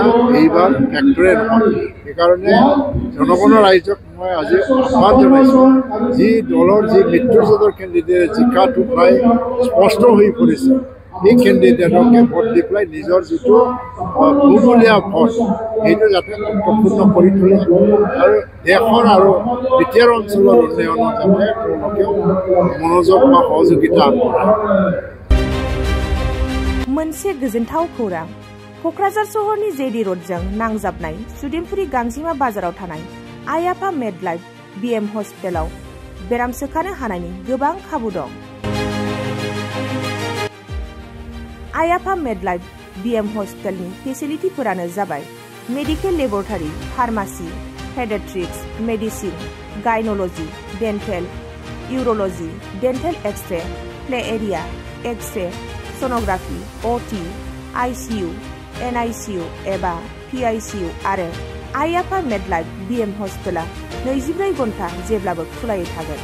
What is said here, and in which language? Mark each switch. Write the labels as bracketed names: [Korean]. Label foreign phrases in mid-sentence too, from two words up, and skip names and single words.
[Assamese] এইবাৰ ফেক্টৰে নহয় সেইকাৰণে জনগণৰ ৰাইজক মই আজি আহ্বান জনাইছোঁ যি দলৰ যি মিত্ৰজোঁটৰ কেণ্ডিডেট জিকাটো প্ৰায় স্পষ্ট হৈ পৰিছে এই কেণ্ডিডেটকে ভোট দি পেলাই নিজৰ যিটো বহুমূলীয়া ভোট সেইটো যাতে অৰ্থপূৰ্ণ কৰি তোলে আৰু দেশৰ আৰু বিটিআৰ অঞ্চলৰ উন্নয়নত যাতে তেওঁলোকেও মনোযোগ বা সহযোগিতা আগবঢ়ায়। [Bodo] मोनसे गोजोनथाव खौरां क'क्राझार सहरनि जेडि र'डजों नांजाबनाय सुदेमपुरि गांजिमा बाजाराव थानाय आइ आफा मेडलाइफ बिएम हस्पिटालाव बेराम सोखानो हानायनि गोबां खाबु दं। आइ आफा मेडलाइफ बिएम हस्पिटालनि फेसिलिटिफोरानो जाबाय [English] medical laboratory, pharmacy, paediatrics, medicine, gynaecology, dental, urology, dental X-ray, play area, X-ray, sonography, OT, ICU, NICU [Bodo] एबा पीआईसीयू आरो आइ आफा मेडलाइफ बिएम हस्पिटाला 24 घन्टा जेब्लाबो खुलायै थागोन।